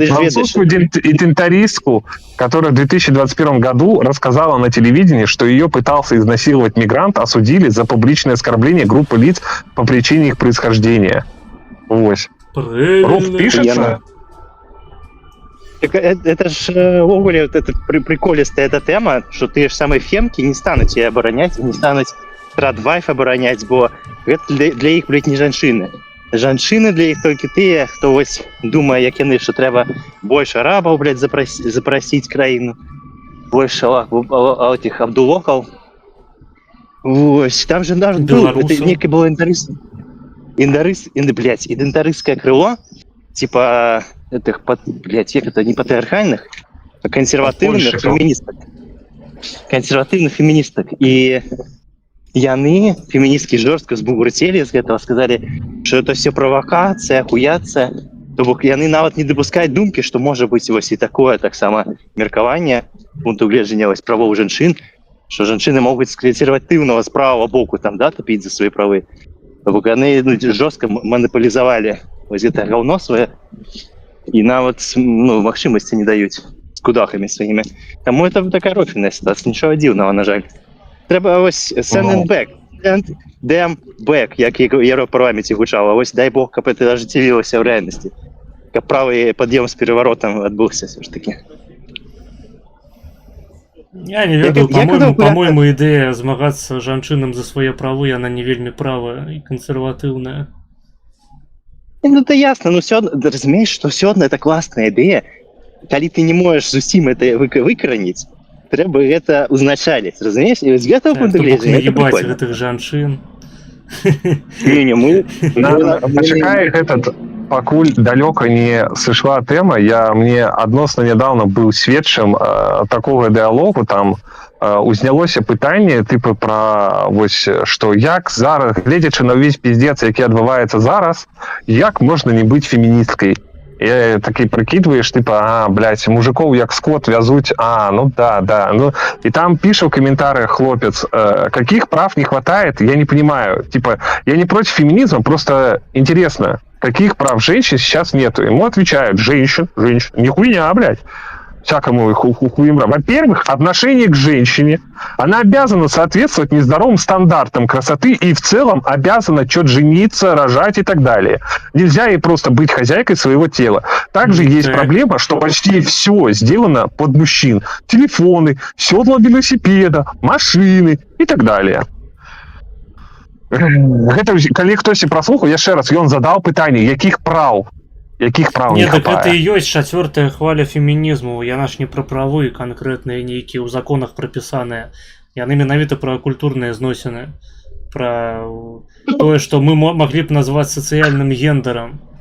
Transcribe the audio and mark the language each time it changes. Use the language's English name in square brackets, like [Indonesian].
[Russian] французскую идентаристку, которая в 2021 году рассказала на телевидении, что ее пытался изнасиловать мигрант, осудили за публичное оскорбление группы лиц по причине их происхождения. Ось. Рух пишется? Это ж Оголе, вот это приколистая эта тема, что ты ж самые фемки не станут тебя оборонять, не станут традвайф оборонять, бо это для их, блядь, не жанчыны. [Belarusian] Жанчыны для іх толькі тыя, хто вось думае, як яны, што трэба больш арабаў, блядь, запрасіць краіну, больш этих абдулокаў. [Russian] Вось, там же даже некий был идентаристское крыло, типа этих, блядь, як это, не патриархальных, а консервативных феминисток. Консервативных феминисток. [Belarusian] И яны феміністкі жорстка збугурцелі з гэтага, сказалі, што это все правакацыя, ахуяцыя, то бок яны нават не дапускаюць думкі, што можа быць вось і такое таксама меркаванне пункту гледжання вось правоў жанчын, што жанчыны могуць скрэцірваць тыўнага з правага боку там, да, тапіць за свае правы. То бок яны жорстка манапалізавалі вось гэта гаўно свае і нават, ну, магчымасці не даюць з кудахамі сваімі. Таму это такая рофільная сітуацыя, нічога дзіўнага, на жаль. Треба ось [English] send them back, [Belarusian] як Європарламенті гучало. Ось дай Бог, каб це ажыццявілася в реальності. Каб правый пад'ём з переворотом адбыўся все ж таки. Я не ведаю, по-моему, ідэя змагацца жанчынам за свае правы, яна не вельмі правая і кансерватыўная. [Russian] Ну это ясно, но все, разумеешь, что все одно это классная идея. [Belarusian] Калі ты не можешь зусім это выкараніць, трэба гэта узначаліць, разумееш? І вось гэтага пункту гледжання [Russian] это прикольно. [Belarusian] Ебать гэтых жанчын. [Russian] Не, мы... [Belarusian] Пачакай этот, пакуль далёка не сышла тэма, мне адносна нядаўна быў сведчым такога дыалогу, там узнялося пытанне тыпа пра вось што як зараз, гледзячы на ўвесь пиздец, які адбываецца зараз, як можна не быць феміністкай? [Russian] И таки прикидываешь, типа, блядь, мужиков як скот вязуть, ну да. Ну, и там пишет в комментариях хлопец, каких прав не хватает, я не понимаю. Типа, я не против феминизма, просто интересно, каких прав женщин сейчас нету. Ему отвечают, женщин, не хуйня, блядь. Всякому хуемра. Во-первых, отношение к женщине. Она обязана соответствовать нездоровым стандартам красоты и в целом обязана что-то жениться, рожать и так далее. Нельзя ей просто быть хозяйкой своего тела. Также есть проблема, что почти все сделано под мужчин. Телефоны, седла велосипеда, машины и так далее. [Belarusian] Гэта калі хтосьці праслухаў яшчэ раз ён задаў пытанне якіх праў не [Russian] Не, так это [Belarusian] хапае і ёсць чацвёртая хваля фемінізму. Яна ж не пра правы канкрэтныя нейкія ў законах прапісаныя. Яны менавіта пра культурныя зносіны, пра тое, што мы маглі б назваць сацыяльным гендерам.